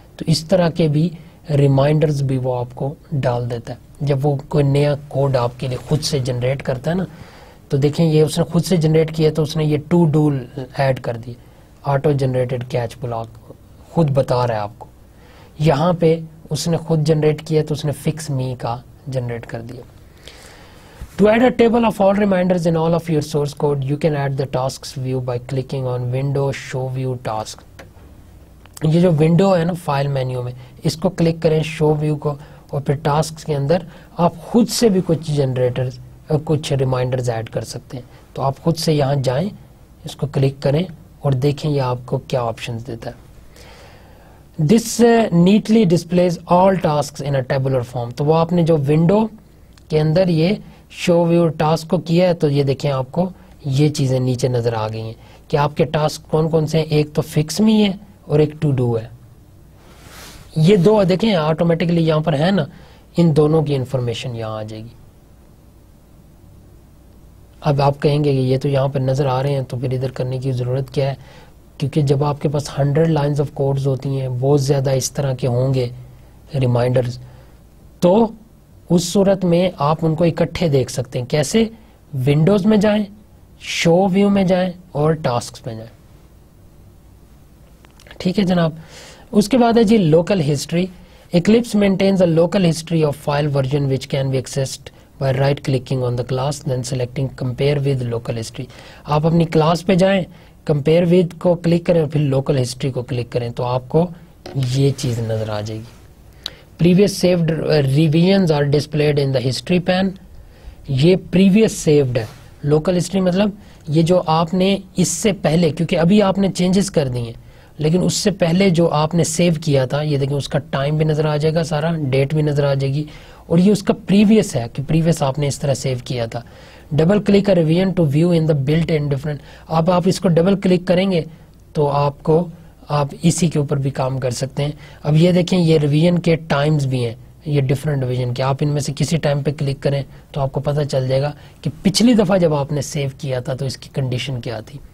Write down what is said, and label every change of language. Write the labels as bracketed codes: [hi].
[ur] تو اس طرح کے بھی ریمائنڈرز بھی وہ آپ کو ڈال دیتا ہے جب وہ کوئی نیا کوڈ آپ کے لیے خود سے جنریٹ کرتا ہے نا. تو دیکھیں یہ اس نے خود سے جنریٹ کیا, تو اس نے یہ ٹو ڈو ایڈ کر دی, آٹو جنریٹڈ کیچ بلاک, خود بتا رہا ہے آپ کو. یہاں پہ اس نے خود جنریٹ کیا تو اس نے فکس می کا جنریٹ کر دیا. [en] To add a table of all reminders in all of your source code, you can add the tasks view by clicking on Window Show View Task. [ur] یہ جو ونڈو ہے نا فائل مینیو میں, اس کو click کریں شو view کو, اور پھر ٹاسک کے اندر آپ خود سے بھی کچھ ریمائنڈرز ایڈ کر سکتے ہیں. تو آپ خود سے یہاں جائیں, اس کو کلک کریں اور دیکھیں یہ آپ کو کیا آپشنز دیتا ہے. [en] This neatly displays all tasks in a tabular form. [ur] تو وہ آپ نے جو ونڈو کے اندر یہ شو ویو ٹاسک کو کیا ہے, تو یہ دیکھیں آپ کو یہ چیزیں نیچے نظر آ گئی ہیں کہ آپ کے ٹاسک کون کون سے ہیں. ایک تو فکس می ہے اور ایک ٹو ڈو ہے. یہ دو دیکھیں آٹومیٹکلی یہاں پر ہے نا, ان دونوں کی انفارمیشن یہاں آ جائے گی. اب آپ کہیں گے کہ یہ تو یہاں پر نظر آ رہے ہیں, تو پھر ادھر کرنے کی ضرورت کیا ہے, کیونکہ جب آپ کے پاس 100 لائنز آف کوڈز ہوتی ہیں, بہت زیادہ اس طرح کے ہوں گے ریمائنڈرز, تو اس صورت میں آپ ان کو اکٹھے دیکھ سکتے ہیں. کیسے؟ ونڈوز میں جائیں, شو ویو میں جائیں اور ٹاسکس میں جائیں. ٹھیک ہے جناب. اس کے بعد ہے جی local history. [en] Eclipse maintains a local history of file version which can be accessed by right clicking on the class then selecting compare with local history. [ur] آپ اپنی کلاس پہ جائیں, compare with کو کلک کریں اور پھر local history کو click کریں, تو آپ کو یہ چیز نظر آ جائے گی. [en] Previous saved revisions are displayed in the history pane. [ur] یہ previous saved ہے. Local history مطلب یہ جو آپ نے اس سے پہلے, کیونکہ ابھی آپ نے چینجز کر دی ہیں, لیکن اس سے پہلے جو آپ نے سیو کیا تھا, یہ دیکھیں اس کا ٹائم بھی نظر آ جائے گا, سارا ڈیٹ بھی نظر آ جائے گی, اور یہ اس کا پریویس ہے کہ پریویس آپ نے اس طرح سیو کیا تھا. [en] Double click revision to view in the built in different. [ur] اب آپ اس کو ڈبل کلک کریں گے تو آپ اسی کے اوپر بھی کام کر سکتے ہیں. اب یہ دیکھیں یہ ریویژن کے ٹائمز بھی ہیں, یہ ڈفرنٹ ریویژن کے. آپ ان میں سے کسی ٹائم پہ کلک کریں تو آپ کو پتہ چل جائے گا کہ پچھلی دفعہ جب آپ نے سیو کیا تھا تو اس کی کنڈیشن کیا تھی.